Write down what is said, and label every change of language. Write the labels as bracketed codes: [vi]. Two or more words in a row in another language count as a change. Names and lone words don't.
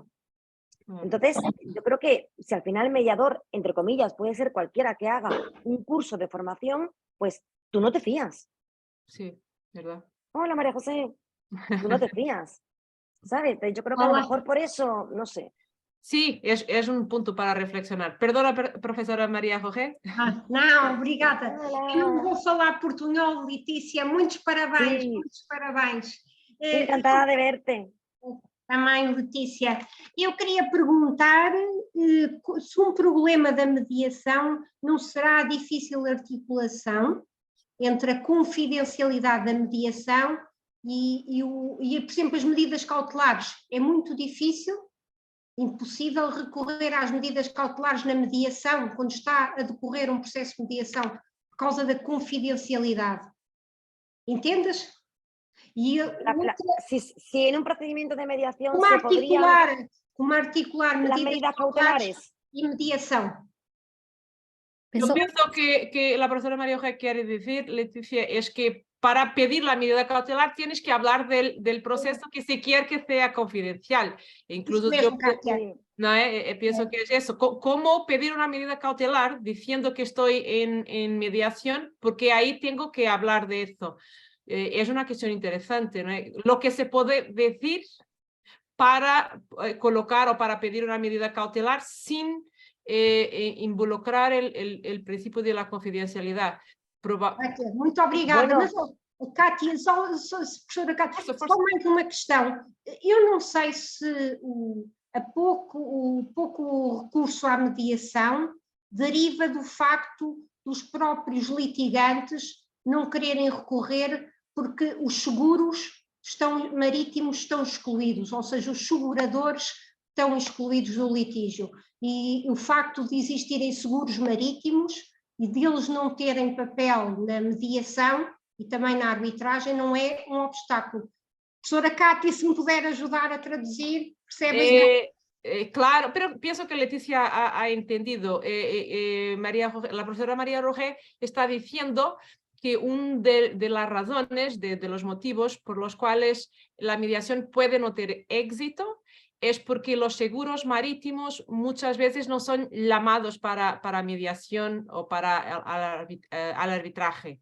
[es] Entonces, yo creo que si al final el mediador, entre comillas, puede ser cualquiera que haga un curso de formación, pues tú no te fías. Sí, ¿verdad? Hola, María José, tú no te fías, ¿sabes? Yo creo que a lo [pt] Olá. [es] mejor por eso, no sé. Sí, es un punto para reflexionar. Perdona, profesora María José. [pt] Não, obrigada. [es] Hola. [pt] Eu não vou falar portunhol, Letícia. Muitos parabéns, [es] Sí, [pt] muitos parabéns. [es] encantada de verte. [pt] Também, Letícia. Eu queria perguntar se um problema da mediação não será a difícil articulação entre a confidencialidade da mediação e, por exemplo, as medidas cautelares. É muito difícil, impossível recorrer às medidas cautelares na mediação, quando está a decorrer um processo de mediação, por causa da confidencialidade. Entendes? E [es] Si en un procedimiento de mediación como se podrían articular las medidas medidas cautelares cautelares. [pt] e mediação. [es] Yo pienso que la profesora María José quiere decir, Leticia, es que para pedir la medida cautelar tienes que hablar del proceso que se quiere que sea confidencial. Incluso [pt] Isso mesmo, Kátia. [es] Sí. Pienso que es eso. ¿Cómo pedir una medida cautelar diciendo que estoy en mediación? Porque ahí tengo que hablar de eso. Es una cuestión interesante, ¿no? Lo que se puede decir para colocar o para pedir una medida cautelar sin involucrar el principio de la confidencialidad. [pt] Kátia, muito obrigada. [es] Bueno. [pt] Mas, Kátia, professora Kátia, Força. só mais uma questão. Eu não sei se o pouco recurso à mediação deriva do facto dos próprios litigantes não quererem recorrer porque os seguros marítimos estão excluídos, ou seja, os seguradores estão excluídos do litígio. E o facto de existirem seguros marítimos e deles não terem papel na mediação e também na arbitragem não é um obstáculo. Professora Kátia, se me puder ajudar a traduzir, percebe? [es] Claro, pero pienso que Leticia ha entendido. La profesora María Roger está diciendo que una de las razones, de los motivos por los cuales la mediación puede no tener éxito, es porque los seguros marítimos muchas veces no son llamados para mediación o al arbitraje.